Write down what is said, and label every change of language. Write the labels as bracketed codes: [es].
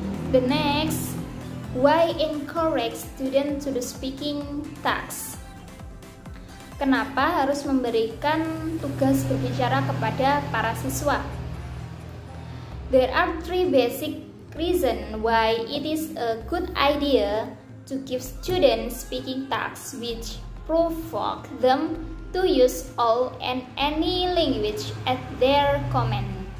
[en] The next, why encourage students to the speaking task? [id] Kenapa harus memberikan tugas berbicara kepada para siswa? [en] There are three basic reasons why it is a good idea to give students speaking tasks which provoke them to use all and any language at their command.